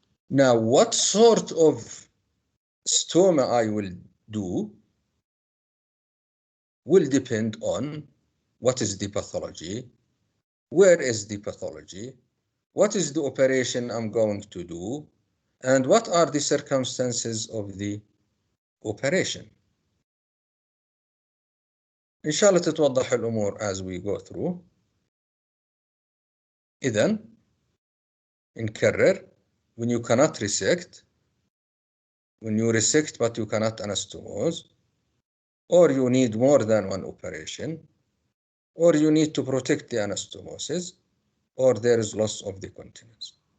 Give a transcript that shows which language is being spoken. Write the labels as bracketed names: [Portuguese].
[English] Now, what sort of stoma I will do will depend on what is the pathology, where is the pathology, what is the operation I'm going to do, and what are the circumstances of the operation. [Arabic] إن شاء الله تتوضح الأمور [English] as we go through. [Arabic] إذن نكرر. [English] When you cannot resect, when you resect but you cannot anastomose, or you need more than one operation, or you need to protect the anastomosis, or there is loss of the continence.